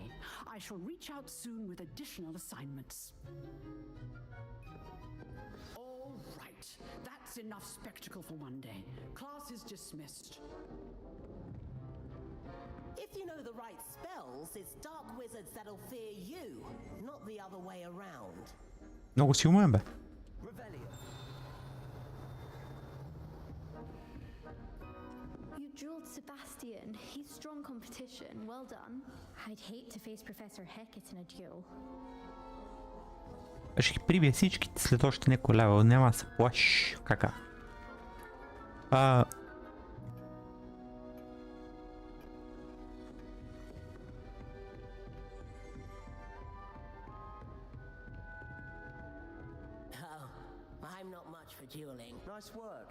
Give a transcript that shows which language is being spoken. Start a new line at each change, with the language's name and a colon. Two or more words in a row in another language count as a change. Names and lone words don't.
English: I shall reach out soon with additional assignments. All right, that's enough spectacle for one day. Class is dismissed. If you know the right spells, it's dark wizards that'll fear you, not the other way around.
Bulgarian: Много си умен, бе.
English: Revelio. You draw killed Sebastian. He's strong competition. Well done. I'd hate to face Professor Hecat in a duel.
Bulgarian: Ще ги прибие всичките след още някой левел, няма да се плашиш. Кака?
English: I'm not much for dueling. Nice work.